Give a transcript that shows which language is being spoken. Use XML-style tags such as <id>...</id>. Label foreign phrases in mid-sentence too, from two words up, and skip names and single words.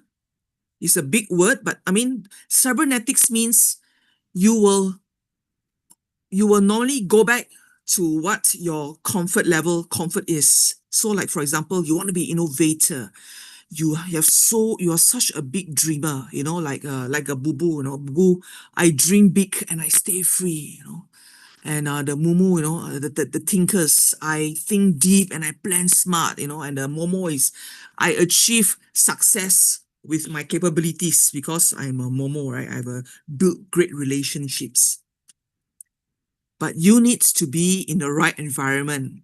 <en>It's a big word, but cybernetics means you will normally go back to what your comfort is. So like, for example, you want to be innovator. You are such a big dreamer, like a boo-boo, boo-boo, I dream big and I stay free, And the Mumu, the thinkers, I think deep and I plan smart, and the Momo is, I achieve success with my capabilities because I'm a Momo, right? I've built great relationships. But you need to be in the right environment.</en>